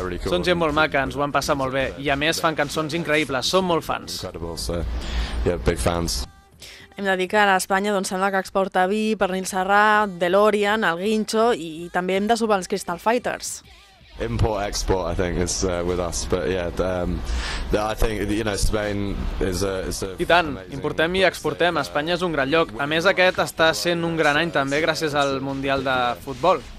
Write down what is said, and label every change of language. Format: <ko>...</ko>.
<ca>Són gent molt maca, ens ho van passar molt bé, i a més fan cançons increïbles, són molt fans.</ca> <en>Big fans.</en> <ca>Hem de dir que a Espanya doncs, sembla que exporta vi, pernil serrat, DeLorean, el Guincho i també hem de sopar els Crystal Fighters.</ca> <en>Import export I think is with us, but yeah, I think you know Spain is a</en> <ca>I tant, importem i exportem. Espanya és un gran lloc. A més aquest està sent un gran any també gràcies al Mundial de Futbol.</ca>